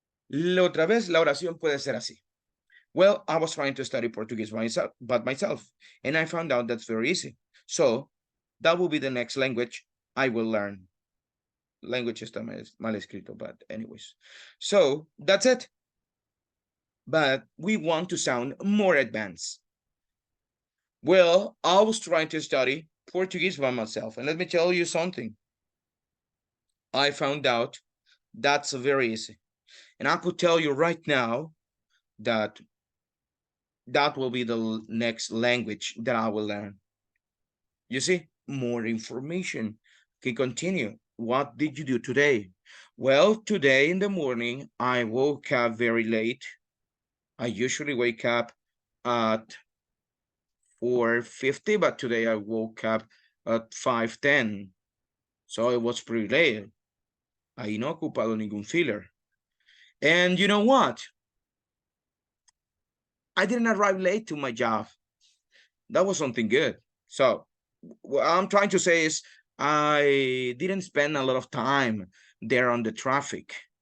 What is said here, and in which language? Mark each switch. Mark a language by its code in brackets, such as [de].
[es] La otra vez, la oración puede ser así. [en] Well, I was trying to study Portuguese by myself, and I found out that's very easy. So that will be the next language I will learn. [es] Language está mal escrito, [en] but anyways. So that's it. But we want to sound more advanced. Well, I was trying to study Portuguese by myself, and let me tell you something. I found out that's very easy. And I could tell you right now that that will be the next language that I will learn. You see, more information. Okay, continue. What did you do today? Well, today in the morning, I woke up very late. I usually wake up at 4:50, but today I woke up at 5:10. So it was pretty late. [es] Ahí no he ocupado ningún filler. [en] And you know what? I didn't arrive late to my job. That was something good. So what I'm trying to say is I didn't spend a lot of time there on the traffic.